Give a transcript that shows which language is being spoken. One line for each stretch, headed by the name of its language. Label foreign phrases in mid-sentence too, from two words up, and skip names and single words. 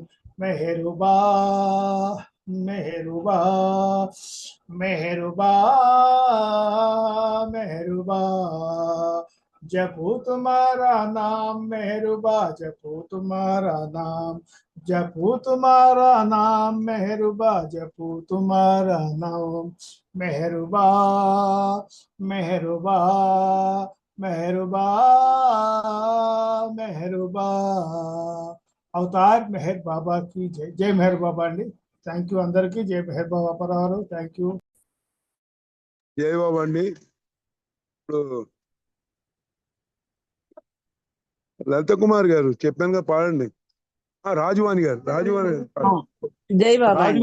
Hindi: मेहरुबा मेहरुबा मेहरुबा मेहरुबा, जपू तुम्हारा नाम मेहरुबा, जपू तुम्हारा नाम, जपू तुम्हारा नाम मेहरुबा, जपू तुम्हारा नाम। मेहरुबा मेहरुबा मेहरुबा मेहरुबा। अवतार मेहर बाबा की जय। जय मेहर बाबा अंडी।
English: Thank you
Telugu: అందరికీ. జై మెహర్ బాబా పరారు.
English: Thank you.
Telugu: జై బాబా అండి. ఇప్పుడు లలిత కుమార్ గారు చెప్పాను కదా, పాడండి. రాజువాణి గారు, రాజువాణి జై బాబా అండి.